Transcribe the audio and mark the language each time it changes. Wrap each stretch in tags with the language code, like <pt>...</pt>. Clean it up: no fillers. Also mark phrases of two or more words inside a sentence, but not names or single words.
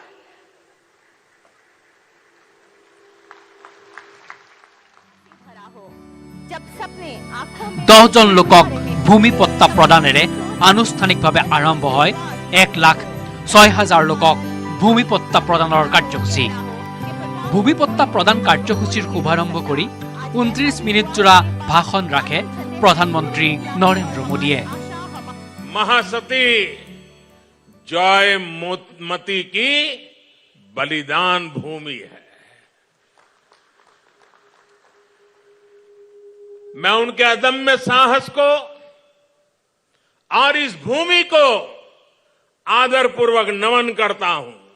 <as>10জন লোকক ভূমিপট্টা প্ৰদানেৰে আনুষ্ঠানিকভাৱে আৰম্ভ হয় 1,06,000 লোকক ভূমিপট্টা প্ৰদানৰ কাৰ্যসূচী। ভূমিপট্টা প্ৰদান কাৰ্যসূচীৰ শুভাৰম্ভ কৰি 29 মিনিটজোৰা ভাষণ ৰাখে প্ৰধানমন্ত্ৰী নৰেন্দ্ৰ মোদীয়ে।</as> <hi>महासती जयमती की बलिदान भूमि है। मैं उनके अदम्य साहस को और इस भूमि को आदरपूर्वक नमन करता हूं।</hi>